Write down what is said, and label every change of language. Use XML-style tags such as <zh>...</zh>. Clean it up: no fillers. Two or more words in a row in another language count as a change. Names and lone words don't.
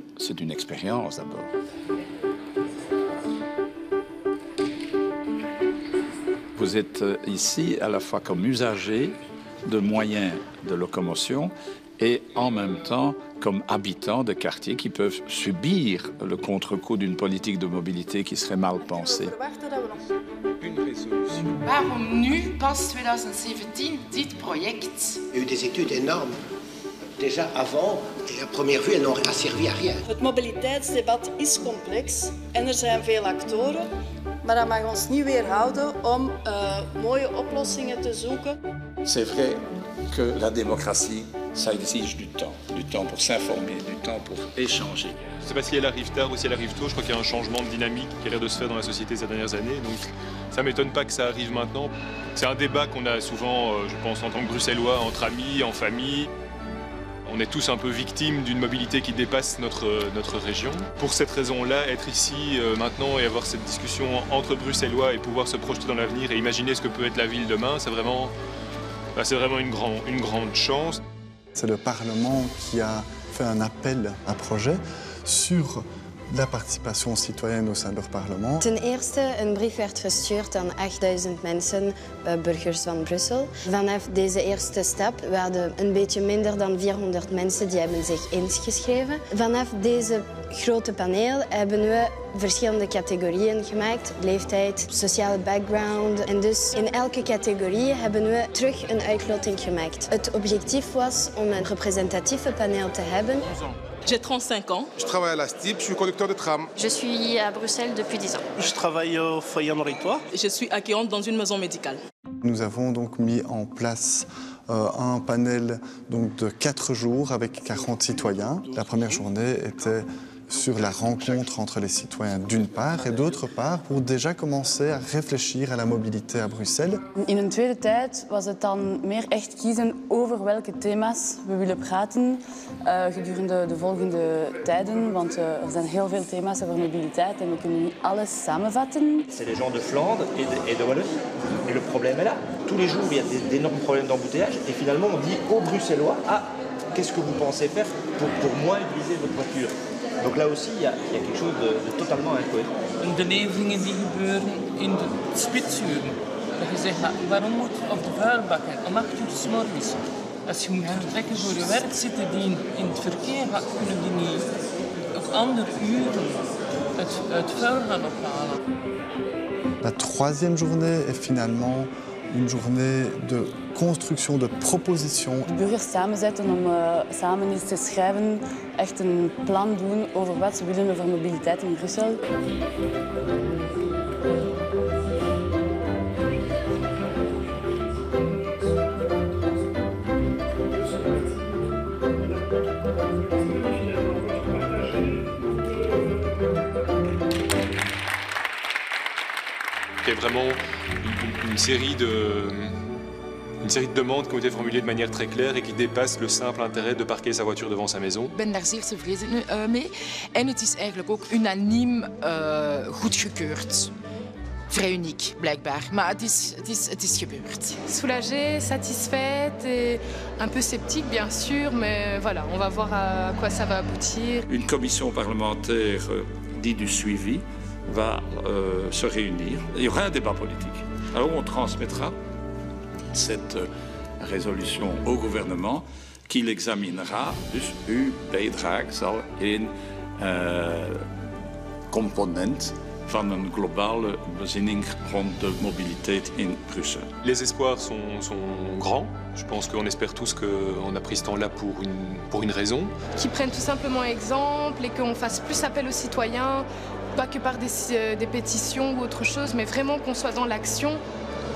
<fr>C'est une expérience d'abord. Vous êtes ici à la fois comme usager de moyens de locomotion et en même temps comme habitants de quartiers qui peuvent subir le contre-coup d'une politique de mobilité qui serait mal pensée. Une résolution.</fr> <nl>Waarom nu, pas 2017, dit project?</nl> <fr>Il y a eu des études énormes. Déjà avant, et à première vue, elles n'ont servi à rien.</fr> <nl>Het mobiliteitsdebat is complex en zijn veel actoren. Maar dat mag ons niet weerhouden om mooie oplossingen te zoeken.</nl> <fr>C'est vrai que la démocratie, ça exige du temps pour s'informer, du temps pour échanger. Je ne sais pas si elle arrive tard ou si elle arrive tôt, je crois qu'il y a un changement de dynamique qui a l'air de se faire dans la société ces dernières années, donc ça ne m'étonne pas que ça arrive maintenant. C'est un débat qu'on a souvent, je pense, en tant que Bruxellois, entre amis, en famille. On est tous un peu victimes d'une mobilité qui dépasse notre région. Pour cette raison-là, être ici maintenant et avoir cette discussion entre Bruxellois et pouvoir se projeter dans l'avenir et imaginer ce que peut être la ville demain, c'est vraiment une grande chance. C'est le Parlement qui a fait un appel à projet sur la participation citoyenne au sein de leur parlement.</fr> <nl>Ten eerste, een brief werd verstuurd aan 8000 mensen, burgers van Brussel. Vanaf deze eerste stap waren een beetje minder dan 400 mensen die hebben zich ingeschreven. Vanaf deze grote paneel hebben we verschillende categorieën gemaakt. Leeftijd, sociale background. En dus in elke categorie hebben we terug een uitloting gemaakt. Het objectief was om een representatieve paneel te hebben.</nl> <fr>J'ai 35 ans. Je travaille à la STIP, je suis conducteur de tram. Je suis à Bruxelles depuis 10 ans. Je travaille au foyer Henri-Toi. Je suis accueillante dans une maison médicale. Nous avons donc mis en place un panel donc, de 4 jours avec 40 citoyens. La première journée était sur la rencontre entre les citoyens d'une part et d'autre part pour déjà commencer à réfléchir à la mobilité à Bruxelles.</fr> <nl>In een tweede tijd was het dan meer echt kiezen over welke thema's we willen praten gedurende de volgende tijden, want er zijn heel veel thema's over mobiliteit en we kunnen niet alles samenvatten.</nl> <fr>C'est les gens de Flandre et de Wallonie et le problème est là. Tous les jours il y a d'énormes problèmes d'embouteillage et finalement on dit aux Bruxellois qu'est-ce que vous pensez faire pour moins utiliser votre voiture. Donc là aussi, il y a quelque chose de totalement incohérent.</fr> <nl>De leveringen die gebeuren in de spitsuren. Dat je zegt, waarom moet je op de vuilbakken om 8 uur 's morgens? Als je moet vertrekken voor je werk, zitten die in het verkeer, kunnen die niet op andere uren het vuil gaan ophalen.</nl> <fr>La troisième journée est finalement une journée de construction, de propositions.</fr> <nl>De burgers samenzetten om samen eens te schrijven, echt een plan doen over wat ze willen over mobiliteit in Brussel.</nl> <fr>Il y a vraiment une série de demandes qui ont été formulées de manière très claire et qui dépassent le simple intérêt de parquer sa voiture devant sa maison.</fr> <nl>Ik ben daar zeer tevreden mee. En het is eigenlijk ook unaniem goedgekeurd. Vrij uniek, blijkbaar. Maar het is gebeurd.</nl> <fr>Soulagée, satisfaite et un peu sceptique, bien sûr. Mais voilà, on va voir à quoi ça va aboutir. Une commission parlementaire dite du suivi va se réunir. Il y aura un débat politique. Alors on transmettra cette résolution au gouvernement qui l'examinera.</fr> <nl>Dus uw bijdrage zal een component van een globale bezinning rond de mobiliteit in Bruxelles.</nl> <fr>Les espoirs sont grands. Je pense qu'on espère tous qu'on a pris ce temps-là pour une raison. Qui prennent tout simplement exemple et qu'on fasse plus appel aux citoyens, pas que par des pétitions ou autre chose, mais vraiment qu'on soit dans l'action</fr>